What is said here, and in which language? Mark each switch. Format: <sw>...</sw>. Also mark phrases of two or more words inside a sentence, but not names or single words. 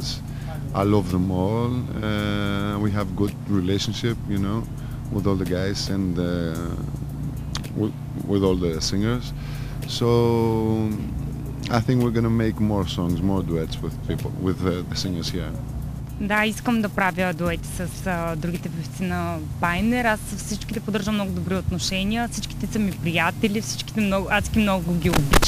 <en>I love them all. We have good relationship, you know, with all the guys and with all the singers. So I think we're gonna make more songs, more duets with people, with the singers here.</en> <bg>Да, искам да правя дуети с другите певци на Pioneer. Аз с всичките поддържам много добри отношения. Всичките са ми приятели, адски много ги обичам.</bg>